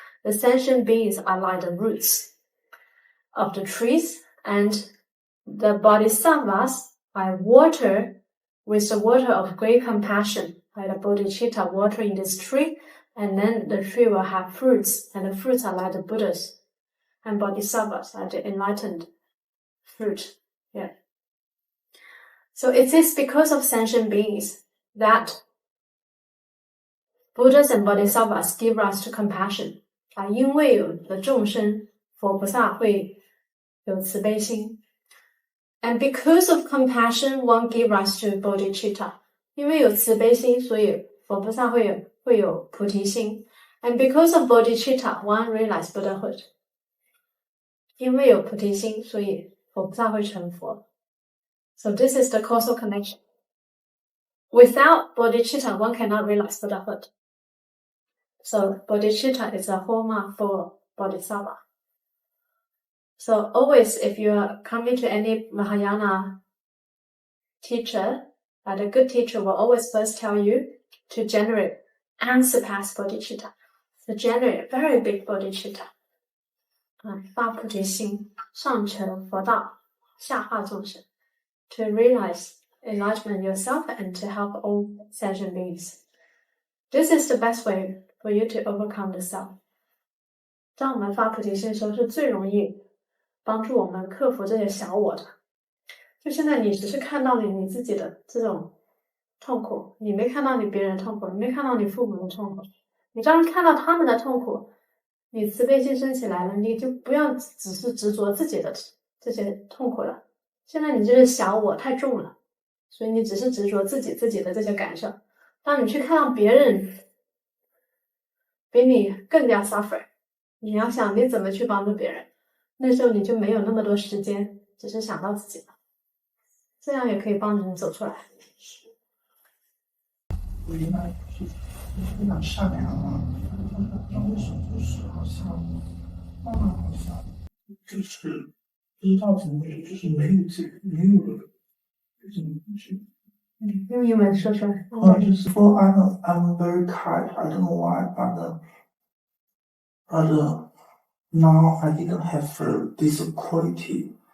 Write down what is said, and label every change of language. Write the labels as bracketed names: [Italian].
[English] The sentient beings are like the roots of the trees, and the bodhisattvas are water with the water of great compassion, like the bodhicitta watering this tree, and then the tree will have fruits, and the fruits are like the Buddhas, and bodhisattvas are the enlightened fruit. Yeah. So it is because of sentient beings that Buddhas and bodhisattvas give rise to compassion. [Chinese] 因为有的众生，佛菩萨会有慈悲心。 [English] And because of compassion, one give rise to bodhicitta. [Chinese] 因为有慈悲心，所以佛菩萨会有菩提心。 [English] And because of bodhicitta, one realize Buddhahood. [Chinese] 因为有菩提心，所以佛菩萨会成佛。 [English] So this is the causal connection. Without bodhicitta, one cannot realize Buddhahood. So bodhicitta is a hallmark for bodhisattva. So always, if you are coming to any Mahayana teacher But a good teacher will always first tell you to generate and surpass bodhicitta. To generate very big bodhicitta. [Chinese] 发菩提心，上成佛道，下化众生。 [English] To realize enlightenment yourself and to help all sentient beings. This is the best way for you to overcome the self. [Chinese] 当我们发菩提心的时候，是最容易帮助我们克服这些小我的。就现在你只是看到你自己的这种痛苦，你没看到你别人的痛苦，你没看到你父母的痛苦。你当看到他们的痛苦，你慈悲心升起来了，你就不要只是执着自己的这些痛苦了。现在你这个小我太重了，所以你只是执着自己的这些感受。当你去看到别人比你更加 suffer， 你要想你怎么去帮助别人，那时候你就没有那么多时间只是想到自己了，这样也可以帮助你走出来。我原来是非常善良啊，为什么就是好像好像就是不知道怎么回事，就是没有了这种东西。用英文说出来。 [English] 就是 for I'm very kind. I don't know why, but now I didn't have this quality.